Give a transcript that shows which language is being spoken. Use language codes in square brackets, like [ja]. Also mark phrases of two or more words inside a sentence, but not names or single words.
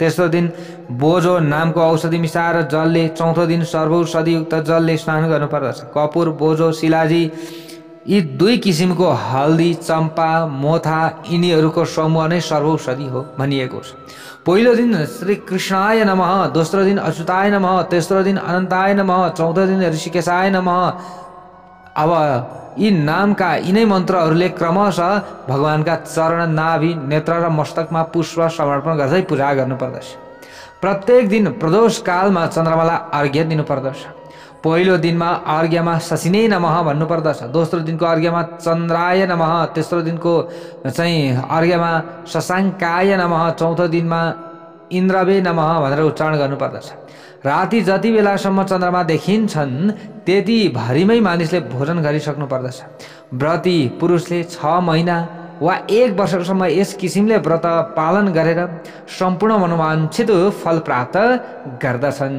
[ne] तेस्रो दिन बोझो नामको औषधि मिसाएर जलले, चौथो दिन सर्वौषधियुक्त जलले स्नान गर्नुपर्दछ। कपुर, बोझो, शिलाजी यी 2 किसिमको हल्दी, चम्पा, मोथा यिनीहरूको समूह नै सर्वौषधि हो भनिएको छ। पहिलो दिन [sa] श्री कृष्णाय नमः, [ne] दोस्रो दिन [sa] अच्युताय नमः, [ne] तेस्रो दिन [sa] अनन्ताय नमः, [ne] चौथो दिन [sa] ऋषिकेशाय नमः। [ne] अब यी नामका यिनै मन्त्रहरूले क्रमशः भगवानका चरण, नाभि, नेत्र र मस्तकमा पुष्प समर्पण गर्दै पूजा गर्नुपर्दछ। प्रत्येक दिन प्रदोष कालमा चन्द्रमालाई अर्घ्य दिनुपर्दछ। पहिलो दिनमा अर्घ्यमा [sa] शशिनै नमः [ne] भन्नुपर्दछ। दोस्रो दिनको अर्घ्यमा [sa] चन्द्राय नमः, [ne] तेस्रो दिनको चाहिँ अर्घ्यमा [sa] शशाङ्काय नमः, [ne] चौथो दिनमा [sa] इन्द्रवे नमः [ne] भनेर उच्चारण गर्नुपर्दछ। राति जति बेलासम्म चन्द्रमा देखिन्छन् त्यति भरिमै मानिसले भोजन गरिसक्नु पर्दछ। व्रती पुरुषले 6 महिना वा 1 वर्षसम्म यस किसिमले व्रत पालन गरेर सम्पूर्ण मनोवाञ्छित फल प्राप्त गर्दछन्।